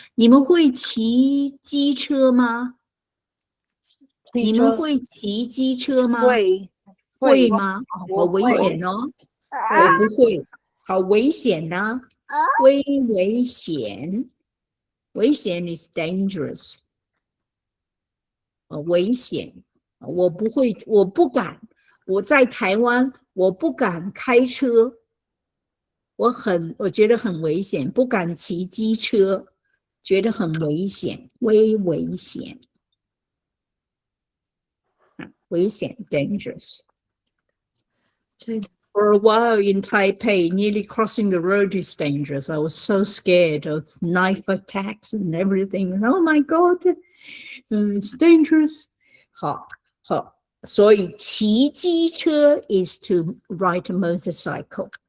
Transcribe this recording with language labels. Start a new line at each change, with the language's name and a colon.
Chinese: 你们会骑机车吗？你们会骑机车吗？会吗？好危险哦！我不会，好危险呐！
English: 危险，危险 is dangerous。
Chinese: 危险，我不会，我不敢。我在台湾，我不敢开车。我觉得很危险，不敢骑机车，觉得很危险，危险，危险 dangerous.
English: For a while in Taipei, nearly crossing the road is dangerous. I was so scared of knife attacks and everything. Oh my God, it's dangerous.
Chinese: 好，所以骑机车
English: is to ride a motorcycle.